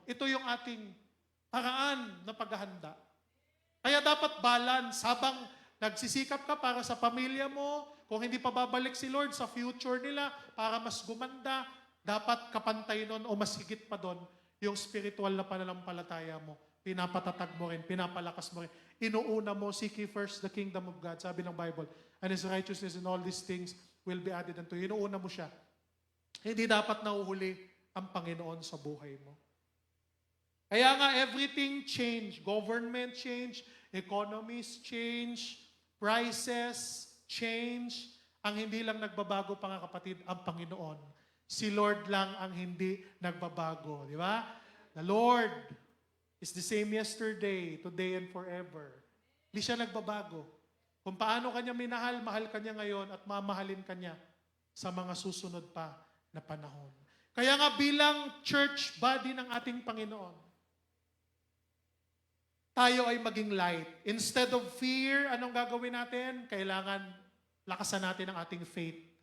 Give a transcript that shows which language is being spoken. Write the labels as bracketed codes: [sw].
[tl] Ito yung ating paraan na paghahanda. Kaya dapat balance habang nagsisikap ka para sa pamilya mo, kung hindi pa babalik si Lord sa future nila para mas gumanda, dapat kapantay nun o mas higit pa doon yung spiritual na pananampalataya mo. Pinapatatag mo rin, pinapalakas mo rin. Inuuna mo, [en] seek ye first the kingdom of God, [tl] sabi ng Bible, [en] and His righteousness and all these things will be added unto you. [tl] Inuuna mo siya. Hindi dapat nauhuli ang Panginoon sa buhay mo. Kaya nga, [en] everything change. Government change, economies change, prices change. [tl] Ang hindi lang nagbabago, mga kapatid, ang Panginoon. Si Lord lang ang hindi nagbabago. Di ba? [en] The Lord is the same yesterday, today, and forever. [tl] Hindi siya nagbabago. Kung paano kanya minahal, mahal kanya ngayon at mamahalin kanya sa mga susunod pa na panahon. Kaya nga bilang church body ng ating Panginoon, tayo ay maging light. [en] Instead of fear, [tl] anong gagawin natin? Kailangan lakasan natin ang ating faith.